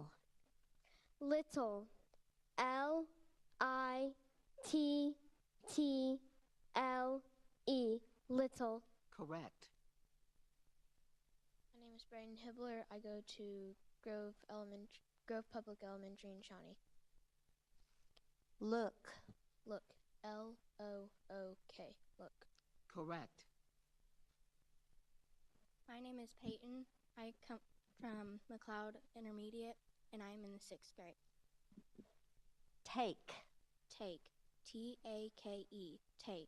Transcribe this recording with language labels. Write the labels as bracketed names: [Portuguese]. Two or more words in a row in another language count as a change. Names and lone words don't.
[English] Little. L-I-T-T-L-E. Little. Correct. My name is Brayden Hibbler. I go to Grove Public Elementary in Shawnee. Look. Look. L-O-O-K. Look. Correct. My name is Peyton. I come from McLeod Intermediate, and I'm in the 6th grade. Take. Take. T-A-K-E. Take.